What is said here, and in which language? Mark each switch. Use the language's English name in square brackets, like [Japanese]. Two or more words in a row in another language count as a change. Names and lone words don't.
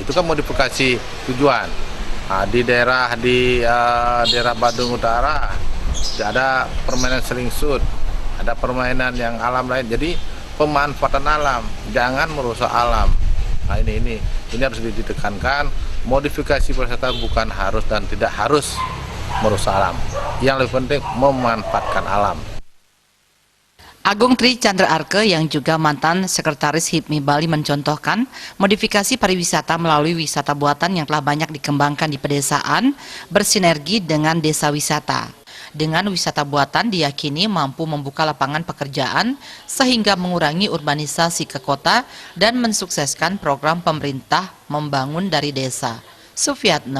[Indonesian] Itu kan modifikasi tujuan. Nah, di daerah Badung Utara ada permainan selingsut, ada permainan yang alam lain. Jadi pemanfaatan alam, jangan merusak alam. Nah, ini harus ditekankan. Modifikasi pariwisata bukan harus dan tidak harus merusak alam. Yang lebih penting memanfaatkan alam. Agung Tri Chandra Arke yang juga mantan Sekretaris HIPMI Bali mencontohkan modifikasi pariwisata melalui wisata buatan yang telah banyak dikembangkan di pedesaan bersinergi dengan desa wisata. Dengan wisata buatan diyakini mampu membuka lapangan pekerjaan sehingga mengurangi urbanisasi ke kota dan mensukseskan program pemerintah membangun dari desa.